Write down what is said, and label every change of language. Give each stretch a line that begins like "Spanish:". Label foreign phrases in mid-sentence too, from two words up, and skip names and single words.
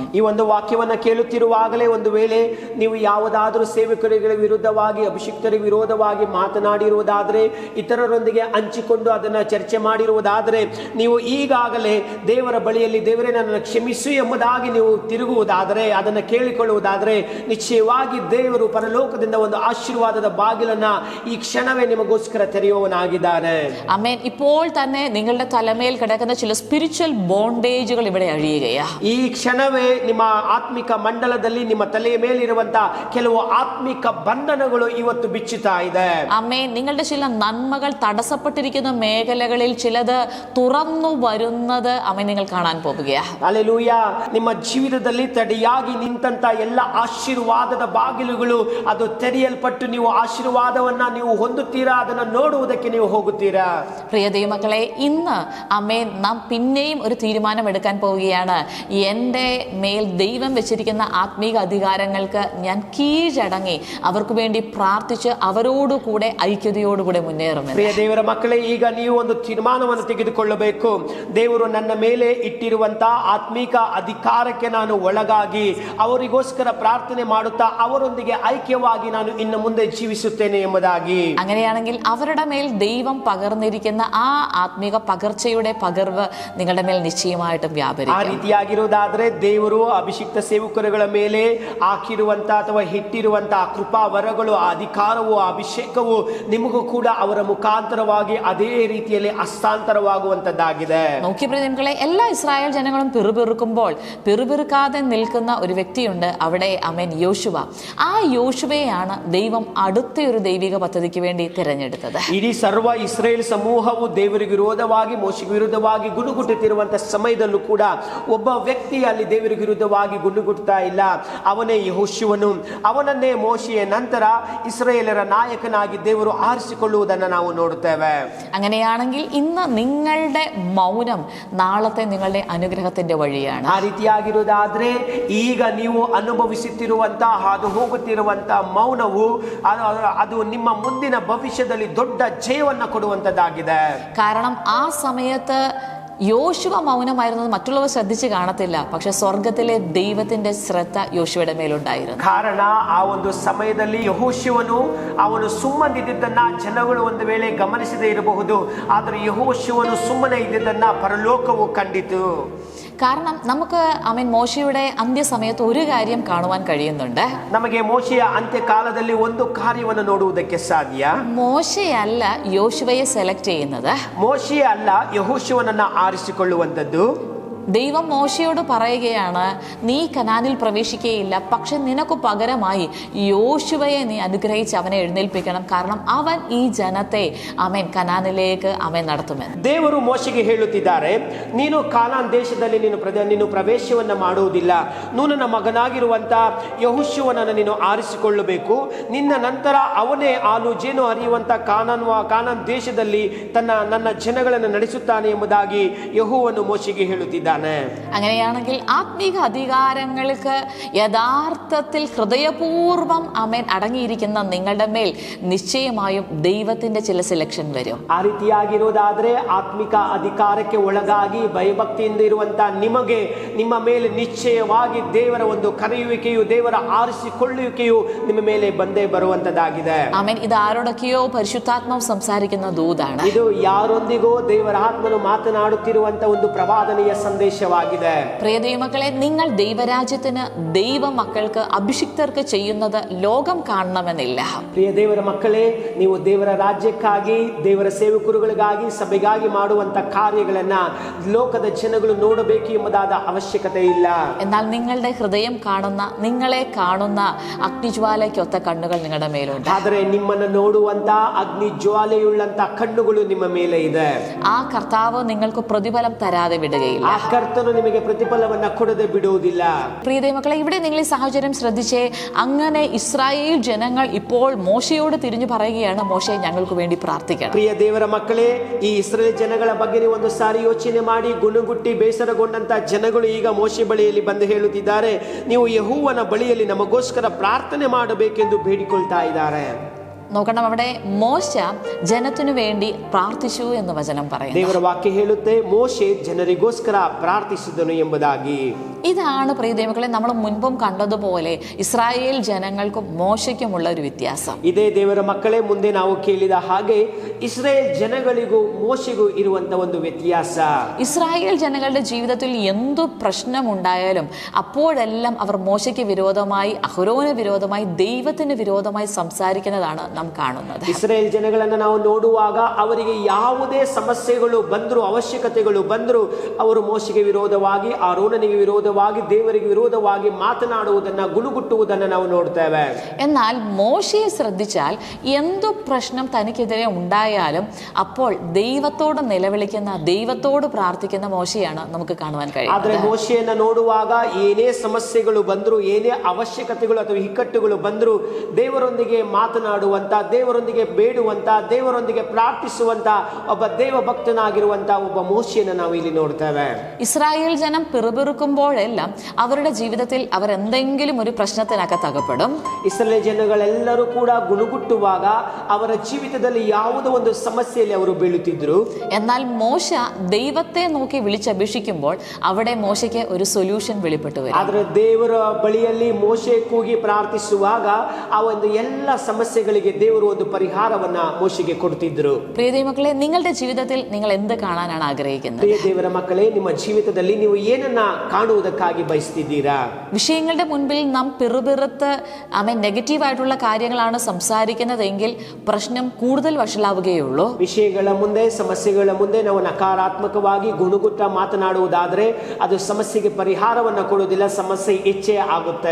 Kannada: ಈ ಒಂದು ವಾಕ್ಯವನ್ನು ಕೇಳುತ್ತಿರುವಾಗಲೇ ಒಂದು ವೇಳೆ ನೀವು ಯಾವುದಾದರೂ ಸೇವಕರಿಗೆ ವಿರುದ್ಧವಾಗಿ, ಅಭಿಷಿಕ್ತರಿಗೆ ವಿರೋಧವಾಗಿ ಮಾತನಾಡಿರುವುದಾದರೆ, ಇತರರೊಂದಿಗೆ ಹಂಚಿಕೊಂಡು ಅದನ್ನು ಚರ್ಚೆ ಮಾಡಿರುವುದಾದರೆ, ನೀವು ಈಗಾಗಲೇ ದೇವರ ಬಳಿಯಲ್ಲಿ ದೇವರೇ ನನ್ನನ್ನು ಕ್ಷಮಿಸು ಎಂಬುದಾಗಿ ನೀವು ತಿರುಗುವುದಾದರೆ, ಅದನ್ನು ಕೇಳಿಕೊಳ್ಳುವುದಾದರೆ, ನಿಶ್ಚಯವಾಗಿ ದೇವರು ಪರಲೋಕದಿಂದ ಒಂದು ಆಶೀರ್ವಾದದ ಬಾಗಿಲನ್ನ ಈ ಕ್ಷಣವೇ ನಿಮಗೋಸ್ಕರ ತೆರೆಯುವವನಾಗಿದ್ದಾನೆ.
Malayalam: ആമേൻ. ഇപ്പോൾ തന്നെ നിങ്ങളുടെ തലമേൽ കിടക്കുന്ന ചില
English: spiritual bondages
Malayalam: ഇവിടെ അഴിയുകയാ.
Kannada: ಈ ಕ್ಷಣವೇ ನಿಮ್ಮ ಆತ್ಮಿಕ ಮಂಡಲದಲ್ಲಿ ನಿಮ್ಮ ತಲೆಯ ಮೇಲಿರುವಂತಹ ಕೆಲವು ಆತ್ಮಿಕ ಬಂಧನಗಳು ಇವತ್ತು ಬಿಚ್ಚುತ್ತಾ ಇದೆ.
Malayalam: ആമേൻ. നിങ്ങളുടെ ചില നന്മകൾ തടസ്സപ്പെട്ടിരിക്കുന്ന മേഖലകളിൽ ചിലത് തുറന്നു വരുന്നത് നിങ്ങൾ കാണാൻ പോകുകയാ.
Kannada: ಹಲ್ಲೆಲೂಯ. ನಿಮ್ಮ ಜೀವಿತದಲ್ಲಿ ತಡೆಯಾಗಿ ನಿಂತಂತ ಎಲ್ಲ ಆಶೀರ್ವಾದದ ಬಾಗಿಲುಗಳು ಅದು ತೆರೆಯಲ್ಪಟ್ಟು ನೀವು ಆಶೀರ್ವಾದವನ್ನ ನೀವು ಹೊಂದುತ್ತೀರಾ, ಅದನ್ನು ನೋಡುವುದಕ್ಕೆ ನೀವು ಹೋಗುತ್ತೀರಾ.
Malayalam: പ്രിയ ദൈവമക്കളെ, ഇന്ന് നാം പിന്നെയും ഒരു തീരുമാനം എടുക്കാൻ പോവുകയാണ്. എൻ്റെ മേൽ ദൈവം വെച്ചിരിക്കുന്ന ആത്മീക അധികാരങ്ങൾക്ക് ഞാൻ കീഴടങ്ങി അവർക്ക് വേണ്ടി പ്രാർത്ഥിച്ച് അവരോടുകൂടെ ഐക്യതയോടുകൂടെ മുന്നേറുമെന്ന്.
Kannada: ಪ್ರಿಯ ದೇವರ ಮಕ್ಕಳೇ, ಈಗ ನೀವು ಒಂದು ತೀರ್ಮಾನವನ್ನು ತೆಗೆದುಕೊಳ್ಳಬೇಕು. ದೇವರು ನನ್ನ ಮೇಲೆ ಇಟ್ಟಿರುವಂತಹ ಆತ್ಮೀಕ ಅಧಿಕಾರಕ್ಕೆ ನಾನು ಒಳಗಾಗಿ ಅವರಿಗೋಸ್ಕರ ಪ್ರಾರ್ಥನೆ ಮಾಡುತ್ತಾ ಅವರೊಂದಿಗೆ ಐಕ್ಯವಾಗಿ ನಾನು ಇನ್ನು ಮುಂದೆ ಜೀವಿಸುತ್ತೇನೆ ಎಂಬುದಾಗಿ.
Malayalam: അങ്ങനെയാണെങ്കിൽ അവരുടെ മേൽ ദൈവം പകർന്നിരിക്കുന്ന ആ ആത്മീക പകർച്ചയുടെ പകർവ് നിങ്ങളുടെ മേൽ നിശ്ചയമായിട്ടും
Kannada: ಆ
Malayalam: വ്യാപരിക്കും.
Kannada: ರೀತಿಯಾಗಿರುವುದಾದ್ರೆ ದೇವರು ಅಭಿಷಿಕ್ತ ಸೇವಕರುಗಳ ಮೇಲೆ ಹಾಕಿರುವಂತ ಅಥವಾ ಇಟ್ಟಿರುವಂತಹ ಕೃಪಾ ವರಗಳು, ಆ ಅಧಿಕಾರವು, ಆ ಅಭಿಷೇಕವು ನಿಮಗೂ ಕೂಡ ಅವರ ಮುಖಾಂತರವಾಗಿ ಅದೇ ರೀತಿಯಲ್ಲಿ ಹಸ್ತಾಂತರವಾಗುವಂತದ್ದಾಗಿದೆ.
Malayalam: നോക്കി പ്രിയങ്ങളെ, എല്ലാ ഇസ്രായേൽ ജനങ്ങളും പിറുപിറുക്കുമ്പോൾ പിറുപിറുക്കാതെ നിൽക്കുന്ന ഒരു വ്യക്തിയുണ്ട് അവിടെ, യോശുവ. ആ യോശുവയാണ് ദൈവം അടുത്തൊരു ദൈവിക പദ്ധതിക്ക് വേണ്ടി തിരഞ്ഞെടുത്തത്.
Kannada: ಇಡೀ ಸರ್ವ ಇಸ್ರೇಲ್ ಸಮೂಹವು ದೇವರಿಗೆ ವಿರೋಧವಾಗಿ, ಮೋಶೆಗೆ ವಿರುದ್ಧವಾಗಿ ಗುಣಗುಟ್ಟುತ್ತಿರುವಂತಹ ಸಮಯದಲ್ಲೂ ಕೂಡ ಒಬ್ಬ ವ್ಯಕ್ತಿ ಅಲ್ಲಿ ದೇವರಿಗೆ ವಿರುದ್ಧವಾಗಿ ಗುಣಗುಟ್ತಾ ಇಲ್ಲ. ಅವನೇ ಯೆಹೋಶುವನು. ಅವನನ್ನೇ ಮೋಶೆಯ ನಂತರ ಇಸ್ರೇಲರ ನಾಯಕನಾಗಿ ದೇವರು ಆರಿಸಿಕೊಳ್ಳುವುದನ್ನು ನಾವು ನೋಡುತ್ತೇವೆ.
Malayalam: അങ്ങനെയാണെങ്കിൽ ഇന്ന് നിങ്ങളുടെ മൗനം നാളത്തെ നിങ്ങളുടെ അനുഗ്രഹത്തിന്റെ വഴിയാണ്.
Kannada: ಆ ರೀತಿಯಾಗಿರುವುದಾದ್ರೆ ಈಗ ನೀವು ಅನುಭವಿಸುತ್ತಿರುವಂತಹ, ಹಾದು ಹೋಗುತ್ತಿರುವಂತಹ ಮೌನವು ಅದು ನಿಮ್ಮ ಮುಂದಿನ ಭವಿಷ್ಯದಲ್ಲಿ ದೊಡ್ಡ ಜಯವನ್ನ ಕೊಡುವಂತದ್ದಾಗಿದೆ.
Malayalam: കാരണം ആ സമയത്ത് യോശുവ മൗനമായിരുന്നത് മറ്റുള്ളവർ ശ്രദ്ധിച്ച് കാണത്തില്ല, പക്ഷെ സ്വർഗത്തിലെ ദൈവത്തിന്റെ ശ്രദ്ധ യോശുവയുടെ മേലുണ്ടായിരുന്നു.
Kannada: ಕಾರಣ ಆ ಒಂದು ಸಮಯದಲ್ಲಿ ಯೆಹೋಶುವನು ಅವನು ಸುಮ್ಮನಿದ್ದನ್ನ ಜನಗಳು ಒಂದು ವೇಳೆ ಗಮನಿಸದೇ ಇರಬಹುದು, ಆದರೆ ಯೆಹೋಶುವನು ಸುಮ್ಮನೆ ಇದ್ದದನ್ನ ಪರಲೋಕವು ಕಂಡಿತು.
Malayalam: കാരണം നമുക്ക് മോശയുടെ അന്ത്യസമയത്ത് ഒരു കാര്യം കാണുവാൻ കഴിയുന്നുണ്ട്.
Kannada: ನಮಗೆ ಮೋಶೆಯ ಅಂತ್ಯಕಾಲದಲ್ಲಿ ಒಂದು ಕಾರ್ಯವನ್ನು ನೋಡುವುದಕ್ಕೆ ಸಾಧ್ಯ.
Malayalam: മോശയല്ല യോശുവയെ സെലക്ട് ചെയ്യുന്നത്,
Kannada: ಮೋಶೆ ಅಲ್ಲ ಯೆಹೋಶುವನನ್ನ ಆರಿಸಿಕೊಳ್ಳುವಂತದ್ದು.
Malayalam: ദൈവം മോശയോട് പറയുകയാണ്, നീ കനാനിൽ പ്രവേശിക്കുകയില്ല, പക്ഷെ നിനക്ക് പകരമായി യോശുവയെ നീ അനുഗ്രഹിച്ച് അവനെ എഴുന്നേൽപ്പിക്കണം, കാരണം അവൻ ഈ ജനത്തെ കനാനിലേക്ക് നടത്തുമെന്ന്.
Kannada: ದೇವರು ಮೋಶೆಗೆ ಹೇಳುತ್ತಿದ್ದಾರೆ, ನೀನು ಕಾನಾನ್ ದೇಶದಲ್ಲಿ ನೀನು ಪ್ರವೇಶವನ್ನ ಮಾಡುವುದಿಲ್ಲ, ನೂನನ ಮಗನಾಗಿರುವಂತ ಯೆಹೋಶುವನನ್ನು ನೀನು ಆರಿಸಿಕೊಳ್ಳಬೇಕು, ನಿನ್ನ ನಂತರ ಅವನೇ ಹಾಲು ಜೇನು ಹರಿಯುವಂತ ಕಾನಾನ್ ದೇಶದಲ್ಲಿ ನನ್ನ ಜನಗಳನ್ನು ನಡೆಸುತ್ತಾನೆ ಎಂಬುದಾಗಿ ಯೆಹೋವನು ಮೋಶೆಗೆ ಹೇಳುತ್ತಿದ್ದಾನೆ.
Malayalam: അങ്ങനെയാണെങ്കിൽ ആത്മീക അധികാരങ്ങൾക്ക് യഥാർത്ഥത്തിൽ ഹൃദയപൂർവ്വം അടങ്ങിയിരിക്കുന്ന നിങ്ങളുടെ മേൽ നിശ്ചയമായും ദൈവത്തിന്റെ ചില സെലക്ഷൻ വരും.
Kannada: ಆ ರೀತಿಯಾಗಿರೋದಾದ್ರೆ ಆತ್ಮಿಕ ಅಧಿಕಾರಕ್ಕೆ ಒಳಗಾಗಿ ಭಯಭಕ್ತಿಯಿಂದ ಇರುವಂತಹ ನಿಮಗೆ ನಿಮ್ಮ ಮೇಲೆ ನಿಶ್ಚಯವಾಗಿ ದೇವರ ಒಂದು ಕರೆಯುವಿಕೆಯು, ದೇವರ ಆರಿಸಿಕೊಳ್ಳುವಿಕೆಯು ನಿಮ್ಮ ಮೇಲೆ ಬಂದೇ ಬರುವಂತದ್ದಾಗಿದೆ.
Malayalam: ഇത് ആരോടൊക്കെയോ പരിശുദ്ധാത്മാവ് സംസാരിക്കുന്ന ദൂതാണ്.
Kannada: ಇದು ಯಾರೊಂದಿಗೋ ದೇವರ ಆತ್ಮನು ಮಾತನಾಡುತ್ತಿರುವಂತ ಒಂದು ಪ್ರವಾದನೆಯ ಸಂದೇಶವಾಗಿದೆ.
Malayalam: പ്രിയ ദൈവമക്കളെ, നിങ്ങൾ ദൈവരാജ്യത്തിന് ദൈവമക്കൾക്ക് അഭിഷിക്തർക്ക് ചെയ്യുന്നത് ലോകം കാണണമെന്നില്ല.
Kannada: ಪ್ರಿಯ ದೇವರ ಮಕ್ಕಳೇ, ನೀವು ದೇವರ ರಾಜ್ಯಕ್ಕಾಗಿ, ದೇವರ ಸೇವಕರುಗಳಿಗಾಗಿ, ಸಭೆಗಾಗಿ ಮಾಡುವಂತ ಕಾರ್ಯಗಳನ್ನ ಲೋಕದ ಜನಗಳು ನೋಡಬೇಕು ಎಂಬುದಾದ ಅವಶ್ಯಕತೆ ಇಲ್ಲ.
Malayalam: എന്നാൽ നിങ്ങളുടെ ഹൃദയം കാണുന്ന, നിങ്ങളെ കാണുന്ന അഗ്നിജ്വാലയ്ക്കൊത്ത കണ്ണുകൾ നിങ്ങളുടെ മേലുണ്ട്.
Kannada: ಆದರೆ ನಿಮ್ಮನ್ನು ನೋಡುವಂತ ಅಗ್ನಿ ಜ್ವಾಲೆಯುಳ್ಳಂತ ಕಣ್ಣುಗಳು ನಿಮ್ಮ ಮೇಲೆ ಇದೆ.
Malayalam: ആ കർത്താവ് നിങ്ങൾക്ക് പ്രതിഫലം തരാതെ വിടുകയില്ല.
Kannada: ಆ ಕರ್ತನು ನಿಮಗೆ ಪ್ರತಿಫಲವನ್ನ ಕೊಡದೆ ಬಿಡುವುದಿಲ್ಲ.
Malayalam: പ്രിയ ദൈവമക്കളെ, ഇവിടെ നിങ്ങൾ ഈ സാഹചര്യം ശ്രദ്ധിച്ചേ. അങ്ങനെ ഇസ്രായേൽ ജനങ്ങൾ ഇപ്പോൾ മോശയോട് തിരിഞ്ഞു പറയുകയാണ്, മോശെ ഞങ്ങൾക്ക് വേണ്ടി പ്രാർത്ഥിക്കണം.
Kannada: ಪ್ರಿಯ ದೇವರ ಮಕ್ಕಳೇ, ಈ ಇಸ್ರೇಲ್ ಜನಗಳ ಬಗ್ಗೆ ನೀವು ಒಂದು ಸಾರಿ ಯೋಚನೆ ಮಾಡಿ, ಗುಣಗುಟ್ಟಿ ಬೇಸರಗೊಂಡಂತ ಜನಗಳು ಈಗ ಮೋಶೆ ಬಳಿಯಲ್ಲಿ ಬಂದು ಹೇಳುತ್ತಿದ್ದಾರೆ, ನೀವು ಯೆಹೋವನ ಬಳಿಯಲ್ಲಿ ನಮಗೋಸ್ಕರ ಪ್ರಾರ್ಥನೆ ಮಾಡಬೇಕೆಂದು ಬೇಡಿಕೊಳ್ತಾ ಇದ್ದಾರೆ.
Malayalam: നോക്കണം, അവിടെ മോശ ജനത്തിനു വേണ്ടി പ്രാർത്ഥിച്ചു എന്ന് വചനം പറയുന്നു.
Kannada: ದೇವರ ವಾಕ್ಯ ಹೇಳುತ್ತೆ, ಮೋಶೆ ಜನರಿಗೋಸ್ಕರ ಪ್ರಾರ್ಥಿಸಿದನು ಎಂಬುದಾಗಿ.
Malayalam: ഇതാണ് പ്രിയ ദൈവമക്കളെ, നമ്മൾ മുൻപും കണ്ടതുപോലെ ഇസ്രായേൽ ജനങ്ങൾക്കും മോശയ്ക്കുമുള്ള ഒരു വ്യത്യാസം.
Kannada: ಇದೇ ದೇವರ ಮಕ್ಕಳೇ, ಮುಂದೆ ನಾವು ಕೇಳಿದ ಹಾಗೆ ಇಸ್ರೇಲ್ ಜನಗಳಿಗೂ ಮೋಶೆಗೂ ಇರುವಂತ ಒಂದು ವ್ಯತ್ಯಾಸ.
Malayalam: ഇസ്രായേൽ ജനങ്ങളുടെ ജീവിതത്തിൽ എന്തു പ്രശ്നമുണ്ടായാലും അപ്പോഴെല്ലാം അവർ മോശയ്ക്ക് വിരോധമായി, അഹരോന് വിരോധമായി, ദൈവത്തിന് വിരോധമായി സംസാരിക്കുന്നതാണ് നാം കാണുന്നത്.
Kannada: ಇಸ್ರೇಲ್ ಜನಗಳನ್ನ ನಾವು ನೋಡುವಾಗ ಅವರಿಗೆ ಯಾವುದೇ ಸಮಸ್ಯೆಗಳು ಬಂದ್ರು, ಅವಶ್ಯಕತೆಗಳು ಬಂದ್ರು, ಅವರು ಮೋಶೆಗೆ ವಿರೋಧವಾಗಿ, ಆರೋನನಿಗೆ ವಿರೋಧವಾಗಿ, ದೇವರಿಗೆ ವಿರೋಧವಾಗಿ ಮಾತನಾಡುವುದನ್ನ, ಗುಣಗುಟ್ಟುವುದನ್ನ ನಾವು ನೋಡ್ತೇವೆ.
Malayalam: എന്നാൽ മോശയെ ശ്രദ്ധിച്ചാൽ എന്തു പ്രശ്നം തനിക്കെതിരെ ഉണ്ടായാലും അപ്പോൾ ദൈവത്തോട് നിലവിളിക്കുന്ന, ദൈവത്തോട് പ്രാർത്ഥിക്കുന്ന മോശയാണ് നമുക്ക് കാണുവാൻ കഴിയും.
Kannada: ಆದ್ರೆ ಮೋಶೆಯನ್ನ ನೋಡುವಾಗ ಏನೇ ಸಮಸ್ಯೆಗಳು ಬಂದ್ರು, ಏನೇ ಅವಶ್ಯಕತೆಗಳು ಅಥವಾ ಇಕ್ಕಟ್ಟುಗಳು ಬಂದ್ರು, ದೇವರೊಂದಿಗೆ ಮಾತನಾಡುವಂತ, ದೇವರೊಂದಿಗೆ ಬೇಡುವಂತ, ದೇವರೊಂದಿಗೆ ಪ್ರಾರ್ಥಿಸುವಂತ ಒಬ್ಬ ದೇವ ಭಕ್ತನಾಗಿರುವಂತ ಒಬ್ಬ ಮೋಶೆಯನ್ನ ನಾವು ಇಲ್ಲಿ ನೋಡ್ತೇವೆ.
Malayalam: ഇസ്രായേൽ ജനം പിറുപിറുക്കുമ്പോഴെല്ലാം അവരുടെ ജീവിതത്തിൽ അവർ എന്തെങ്കിലും ഒരു പ്രശ്നത്തിനകത്ത് അകപ്പെടും.
Kannada: ಇಸ್ರೇಲ್ ಜನಗಳೆಲ್ಲರೂ ಕೂಡ ಗುಣಗುಟ್ಟುವಾಗ ಅವರ ಜೀವಿತದಲ್ಲಿ ಯಾವುದೋ ಒಂದು ಸಮಸ್ಯೆಯಲ್ಲಿ ಅವರು ಬೀಳುತ್ತಿದ್ರು.
Malayalam: എന്നാൽ മോശ ദൈവത്തെ നോക്കി വിളിച്ചപേക്ഷിക്കുമ്പോൾ അവിടെ മോശയ്ക്ക് ഒരു സൊല്യൂഷൻ വെളിപ്പെട്ടു വരും.
Kannada: ಆದ್ರೆ ದೇವರ ಬಳಿಯಲ್ಲಿ ಮೋಶೆ ಕೂಗಿ ಪ್ರಾರ್ಥಿಸುವಾಗ ಆ ಒಂದು ಎಲ್ಲ ಸಮಸ್ಯೆಗಳಿಗೆ ದೇವರು ಒಂದು ಪರಿಹಾರವನ್ನ ಮೋಶೆಗೆ ಕೊಡ್ತಿದ್ರು.
Malayalam: പ്രിയ ദൈവമക്കളെ, നിങ്ങളുടെ ജീവിതത്തിൽ നിങ്ങൾ എന്ത് കാണാനാണ് ആഗ്രഹിക്കുന്നത്?
Kannada: ಪ್ರಿಯ ದೇವರ ಮಕ್ಕಳೇ, ನಿಮ್ಮ ಜೀವಿತದಲ್ಲಿ ನೀವು ಏನನ್ನ ಕಾಣುವುದಕ್ಕಾಗಿ ಬಯಸ್ತಿದ್ದೀರಾ?
Malayalam: വിഷയങ്ങളുടെ മുൻപിൽ നാം പിറുപിറുത്ത് നെഗറ്റീവായിട്ടുള്ള കാര്യങ്ങളാണ് സംസാരിക്കുന്നതെങ്കിൽ പ്രശ്നം കൂടുതൽ വഷളാവുകയുള്ളൂ.
Kannada: ವಿಷಯಗಳ ಮುಂದೆ, ಸಮಸ್ಯೆಗಳ ಮುಂದೆ ನಾವು ನಕಾರಾತ್ಮಕವಾಗಿ ಗುಣಗುಟ್ಟ ಮಾತನಾಡುವುದಾದ್ರೆ ಅದು ಸಮಸ್ಯೆಗೆ ಪರಿಹಾರವನ್ನ ಕೊಡುವುದಿಲ್ಲ, ಸಮಸ್ಯೆ ಹೆಚ್ಚೇ ಆಗುತ್ತೆ.